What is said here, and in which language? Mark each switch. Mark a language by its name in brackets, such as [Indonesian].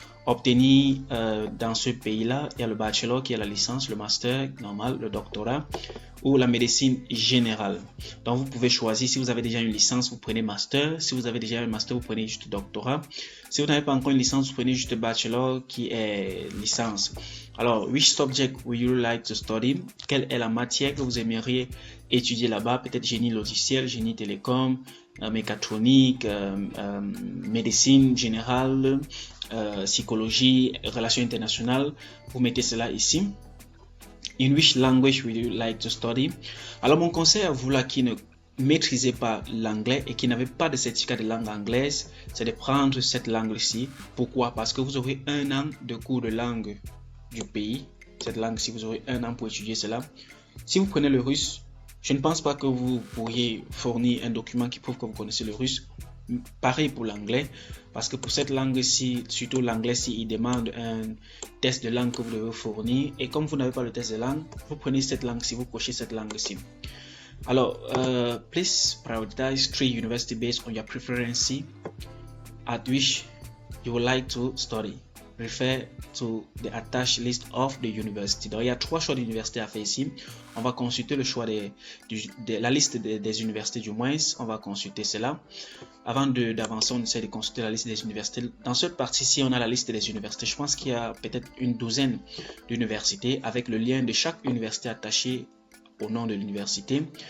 [French] obtenir dans ce pays-là, il y a le bachelor qui est la licence, le master normal, le doctorat ou la médecine générale. Donc vous pouvez choisir. Si vous avez déjà une licence, vous prenez master. Si vous avez déjà un master, vous prenez juste doctorat. Si vous n'avez pas encore une licence, vous prenez juste bachelor qui est licence. [English] Alors, which subject would you like to study? [French] Quelle est la matière que vous aimeriez étudier là-bas? Peut-être génie logiciel, génie télécom, mécatronique, médecine générale, psychologie, relations internationales. Vous mettez cela ici. [English] In which language would you like to study? [French] Alors, mon conseil à vous là qui ne maîtrisez pas l'anglais et qui n'avez pas de certificat de langue anglaise, c'est de prendre cette langue-ci. Pourquoi? Parce que vous aurez 1 an de cours de langue du pays. Cette langue-ci, vous aurez 1 an pour étudier cela. Si vous prenez le russe, je ne pense pas que vous pourriez fournir un document qui prouve que vous connaissez le russe. Pareil pour l'anglais, parce que pour cette langue-ci, surtout l'anglais-ci, il demande un test de langue que vous devez fournir. Et comme vous n'avez pas le test de langue, vous prenez cette langue-ci, vous cochez cette langue-ci. [English] Alors, please prioritize 3 universities based on your preference at which you would like to study. Refer to the attached list of the university. [French] Donc, il y a 3 choix d'universités à faire ici. On va consulter le choix de la liste des universités du moins. On va consulter cela. Avant d'avancer, on essaie de consulter la liste des universités. Dans cette partie-ci, on a la liste des universités. Je pense qu'il y a peut-être une douzaine d'universités avec le lien de chaque université attaché au nom de l'université.